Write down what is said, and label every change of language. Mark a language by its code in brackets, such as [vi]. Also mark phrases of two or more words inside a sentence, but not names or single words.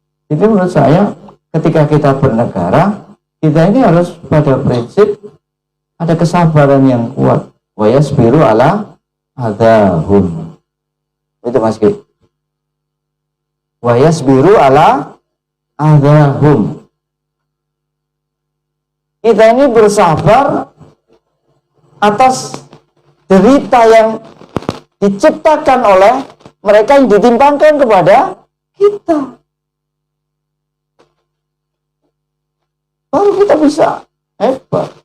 [id] Jadi menurut saya ketika kita bernegara, kita ini harus pada prinsip ada kesabaran yang kuat. [ar] ويصبر على أذاهم. [id] Itu Mas Ki. [ar] ويصبر على أذاهم. [id] Kita ini bersabar atas derita yang diciptakan oleh mereka yang ditimpakan kepada kita. Baru kita bisa hebat.